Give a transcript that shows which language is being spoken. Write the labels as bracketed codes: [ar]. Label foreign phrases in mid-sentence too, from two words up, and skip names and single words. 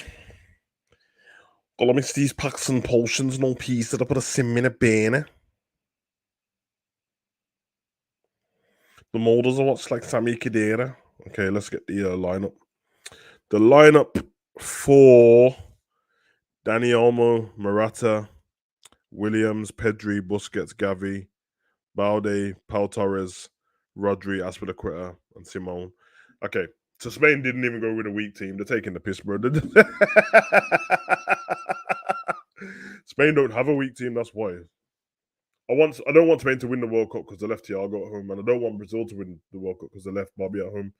[en] Let me see these packs and potions, no peace that I put a sim in a bene. The molders are what's like Sami Khedira. Okay, let's get the lineup. The lineup for Dani Olmo, Morata, Williams, Pedri, Busquets, Gavi, Balde, Pau Torres, Rodri, Aspilicueta, and Simone. Okay, so Spain didn't even go with a weak team. They're taking the piss, bro. Spain don't have a weak team. That's why. I don't want Spain to win the World Cup because they left Thiago at home, and I don't want Brazil to win the World Cup because they left Bobby at home.